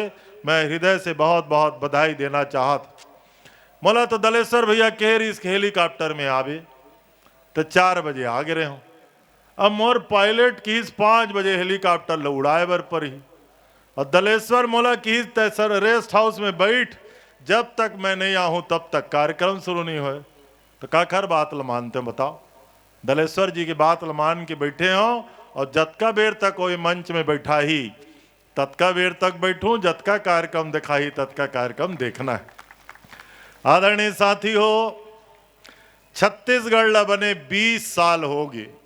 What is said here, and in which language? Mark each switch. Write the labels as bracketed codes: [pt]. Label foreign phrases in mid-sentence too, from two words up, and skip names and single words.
[hne] मैं हृदय से बहुत बहुत बधाई देना चाहत। मोला तो दलेश्वर भैया कह रही इस हेलीकॉप्टर में आवे तो 4 बजे आ गए हूँ। अब मोर पायलट की 5 बजे हेलीकॉप्टर ल उड़ाए बर पर ही और दलेश्वर मोला की सर रेस्ट हाउस में बैठ, जब तक मैं नहीं आऊँ तब तक कार्यक्रम शुरू नहीं हुए। तो काखर बात ल मानते बताओ। दलेश्वर जी की बात ल मान के बैठे हो और जतका बेर तक कोई मंच में बैठा ही तत्का बेर तक बैठूं, जतका कार्यक्रम दिखाई तत्का कार्यक्रम देखना है। आदरणीय साथी हो, छत्तीसगढ़ ला बने 20 साल हो गए।